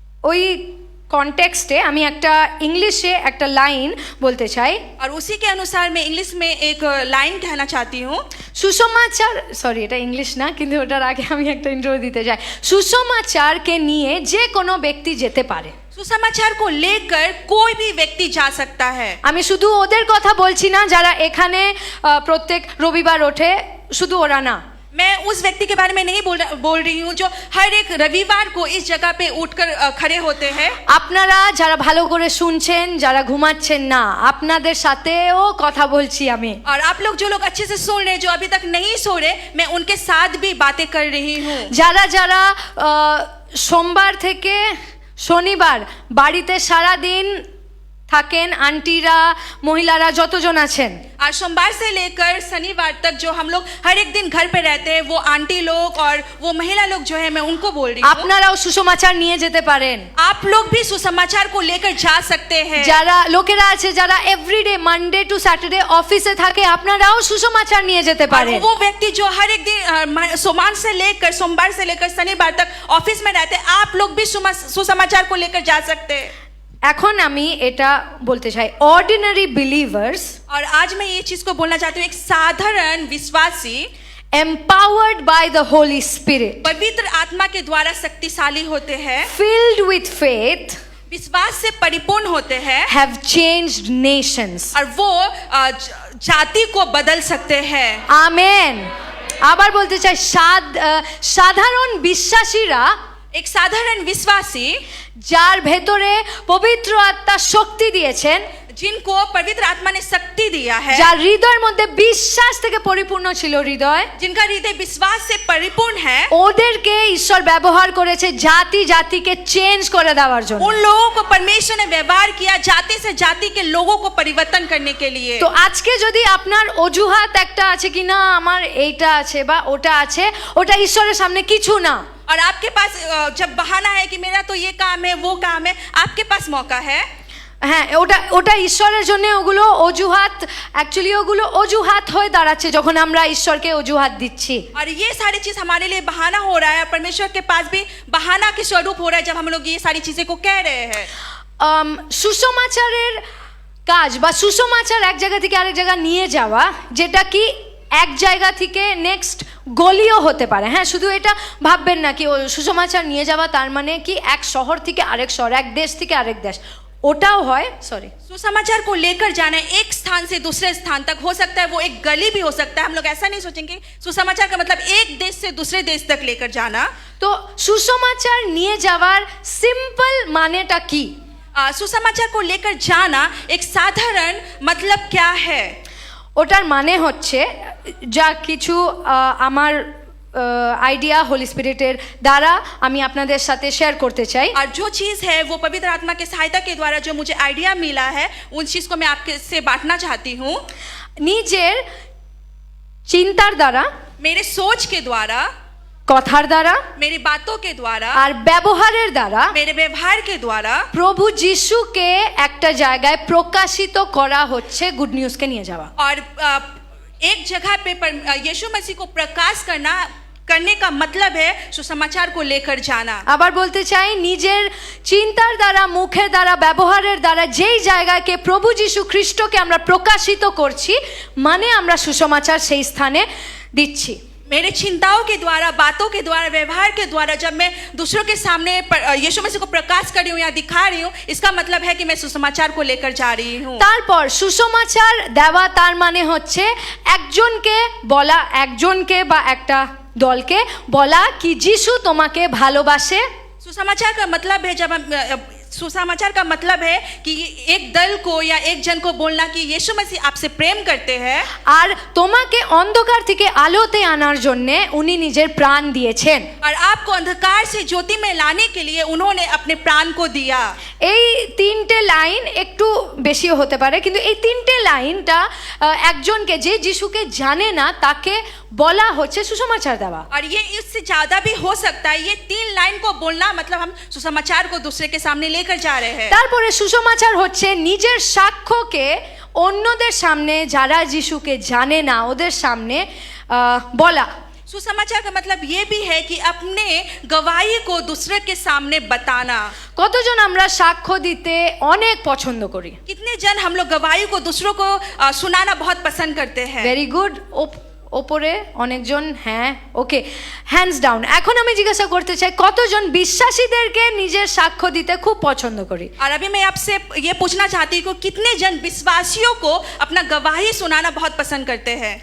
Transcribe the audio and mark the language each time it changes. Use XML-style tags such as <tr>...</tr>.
<bn>ওই কনটেক্সটে আমি একটা ইংলিশে একটা লাইন বলতে চাই,</bn> <hi>और उसी के अनुसार मैं इंग्लिश में एक लाइन कहना चाहती हूँ।</hi> <bn>সুসমাচার, সরি এটা ইংলিশ না, কিন্তু ওটার আগে আমি একটা ইন্ট্রো দিতে চাই। সুসমাচারকে নিয়ে যে কোনো ব্যক্তি যেতে পারে,</bn> <hi>सुसमाचार को लेकर कोई भी व्यक्ति जा सकता है।</hi> <bn>আমি শুধু ওদের কথা বলছি না যারা এখানে প্রত্যেক রবিবার ওঠে, শুধু ওরা না,</bn> <hi>मैं उस व्यक्ति के बारे में नहीं बोल रही हूँ जो हर एक रविवार को इस जगह पे उठकर खड़े होते हैं।</hi> <bn>আপনারা যারা ভালো করে শুনছেন, যারা ঘুমাচ্ছেন না, আপনাদের সাথেও কথা বলছি আমি।</bn> <hi>और आप लोग जो लोग अच्छे से सुन रहे, जो अभी तक नहीं सो रहे, मैं उनके साथ भी बातें कर रही हूँ।</hi> <bn>যারা যারা সোমবার থেকে শনিবার বাড়িতে সারা দিন থাকেন, আন্টিরা, মহিলারা যতজন আছেন,</bn> <hi>आज सोमवार से लेकर शनिवार तक जो हम लोग हर एक दिन घर पे रहते हैं, वो आंटी लोग और वो महिला लोग जो है, मैं उनको बोल रही हूँ।</hi> <bn>আপনারাও সুসমাচার নিয়ে যেতে পারেন।</bn> <hi>आप लोग भी सुसमाचार को लेकर जा सकते हैं।</hi> <bn>যারা লোকেরা আছে যারা</bn> <en>everyday Monday to Saturday</en> <bn>অফিসে থাকে, আপনারাও সুসমাচার নিয়ে যেতে</bn> <hi>और</hi> <bn>পারেন।</bn> <hi>वो व्यक्ति जो हर एक दिन सोमवार से लेकर शनिवार तक ऑफिस में रहते हैं, आप लोग भी सुसमाचार को लेकर जा सकते हैं।</hi> <bn>এখন আমি এটা বলতে চাই,</bn> <en>ordinary believers</en> <hi>और आज मैं ये चीज को बोलना चाहती हूँ, एक साधारण विश्वासी</hi> <en>empowered by the Holy Spirit,</en> <hi>पवित्र आत्मा के द्वारा शक्तिशाली होते हैं,</hi> <en>filled with faith,</en> <hi>विश्वास से परिपूर्ण होते हैं,</hi> <en>have changed nations.</en> <hi>और वो जाति को बदल सकते हैं।</hi> <bn>আমেন। আবার বলতে চাই, সাধারণ বিশ্বাসীরা,</bn> <hi>एक साधारण विश्वासी</hi> <bn>যার ভেতরে পবিত্র আত্মা শক্তি দিয়েছেন,</bn> <hi>जिनको पवित्र आत्मा ने शक्ति दिया है,</hi> <bn>যার হৃদয়ের মধ্যে বিশ্বাস থেকে পরিপূর্ণ ছিল হৃদয়,</bn> <hi>जिनका हृदय विश्वास से परिपूर्ण है,</hi> <bn>ওদেরকে ঈশ্বর ব্যবহার করেছে জাতি জাতিকে চেঞ্জ করে দেওয়ার জন্য।</bn> <hi>उन लोगों को परमेश्वर ने व्यवहार किया जाति से जाति के लोगों को परिवर्तन करने के लिए।</hi> <bn>তো আজকে যদি আপনার অজুহাত একটা আছে কি না, আমার এইটা আছে বা ওটা আছে, ওটা ঈশ্বরের সামনে কিছু না।</bn> <hi>और आपके पास जब बहाना है कि मेरा तो ये काम है, वो काम है, आपके पास मौका है।</hi> <bn>হ্যাঁ, ওটা ওটা ঈশ্বরের জন্য ওগুলো অজুহাত, অ্যাকচুয়ালি ওগুলো অজুহাত হয়ে দাঁড়াচ্ছে যখন আমরা ঈশ্বরকে অজুহাত দিচ্ছি।</bn> <hi>और ये सारी चीज हमारे लिए बहाना हो रहा है, परमेश्वर के पास भी बहाना के स्वरूप हो रहा है जब हम लोग ये सारी चीजें को कह रहे हैं।</hi> <bn>সুসমাচারের কাজ বা সুসমাচার এক জায়গা থেকে আরেক জায়গা নিয়ে যাওয়া, যেটা কি এক জায়গা থেকে নেক্সট গলিও হতে পারে। হ্যাঁ, শুধু এটা ভাববেন না কি সুসমাচার নিয়ে যাওয়া তার মানে কি এক শহর থেকে আরেক শহর, এক দেশ থেকে আরেক দেশ, ওটাও হয়। সরি,</bn> <hi>सुसमाचार को लेकर जाना एक स्थान से दूसरे स्थान तक हो सकता है, वो एक गली भी हो सकता है। हम लोग ऐसा नहीं सोचेंगे सुसमाचार का मतलब एक देश से दूसरे देश तक लेकर जाना।</hi> <bn>তো সুসমাচার নিয়ে যাওয়ার সিম্পল মানেটা কি?</bn> <hi>सुसमाचार को लेकर जाना एक साधारण मतलब क्या है?</hi> <bn>ওটার মানে হচ্ছে, যা কিছু আমার আইডিয়া হোলি স্পিরিটের দ্বারা আমি আপনাদের সাথে শেয়ার করতে চাই।</bn> <hi>और जो चीज़ है वो पवित्र आत्मा के सहायता के द्वारा जो मुझे आइडिया मिला है, उन चीज़ को मैं आपके से बांटना चाहती हूँ।</hi> <bn>নিজের চিন্তার দ্বারা,</bn> <hi>मेरे सोच के द्वारा,</hi> <bn>কথার দ্বারা,</bn> <hi>मेरी बातों के द्वारा,</hi> <bn>আর ব্যবহারের দ্বারা</bn> <hi>मेरे व्यवहार के द्वारा</hi> <bn>প্রভু যিশুকে একটা জায়গায় প্রকাশিত করা হচ্ছে, গুড নিউজকে নিয়ে যাওয়া।</bn> <hi>और एक जगह पे यीशु मसीह को प्रकाश करने का मतलब है सुसमाचार को लेकर जाना।</hi> <bn>আবার বলতে চাই, নিজের চিন্তার দ্বারা, মুখের দ্বারা, ব্যবহারের দ্বারা যেই জায়গাকে প্রভু যিশু খ্রিস্টকে আমরা প্রকাশিত করছি, মানে আমরা সুসমাচার সেই স্থানে দিচ্ছি।</bn> <hi>मेरे चिंताओं के द्वारा, बातों के द्वारा, व्यवहार के द्वारा जब मैं दूसरों के सामने यीशु मसीह को प्रकाश कर रही हूँ या दिखा रही हूँ, इसका मतलब है कि मैं सुसमाचार को लेकर जा रही हूँ।</hi> <bn>তারপর সুসমাচার দেওয়া তার মানে হচ্ছে একজনকে বলা, একজনকে বা একটা দলকে বলা কি যিশু তোমাকে ভালোবাসে।</bn> <hi>सुसमाचार का मतलब है सुसमाचार का मतलब है कि एक दल को या एक जन को बोलना कि यीशु मसीह आपसे प्रेम करते हैं,</hi> <bn>আর তোমাকে অন্ধকার থেকে আলোতে আনার জন্য উনি নিজের প্রাণ দিয়েছেন।</bn> <hi>और आपको अंधकार से ज्योति में लाने के लिए उन्होंने अपने प्राण को दिया।</hi> <bn>এই তিনটে লাইন একটু বেশিও হতে পারে, কিন্তু এই তিনটে লাইনটা একজনকে যে যিশুকে জানে না তাকে বলা হচ্ছে সুসমাচার দেওয়া।</bn> <hi>और ये इससे ज्यादा भी हो सकता है, ये 3 लाइन को बोलना मतलब हम सुसमाचार को दूसरे के सामने लेकर जा रहे हैं।</hi> <bn>তারপরে সুসমাচার হচ্ছে নিজের সাক্ষ্যকে অন্যদের সামনে, যারা যিশুকে জানে না ওদের সামনে বলা।</bn> <hi>सुसमाचार का मतलब ये भी है कि अपने गवाही को दूसरे के सामने बताना।</hi> <bn>কতজন আমরা সাক্ষ্য দিতে অনেক পছন্দ করি?</bn> <hi>कितने जन हम लोग गवाही को दूसरों को सुनाना बहुत पसंद करते हैं।</hi> <en>very good,</en> <bn>ওপরে অনেকজন হ্যাঁ ওকে</bn> <en>Hands down.</en> <bn>এখন আমি জিজ্ঞাসা করতে চাই কতজন বিশ্বাসীদেরকে নিজের সাক্ষ্য দিতে খুব পছন্দ করি।</bn> <hi>और अभी मैं आपसे ये पूछना चाहती हूँ कि कितने जन विश्वासियों को अपना गवाही सुनाना बहुत पसंद करते हैं।</hi>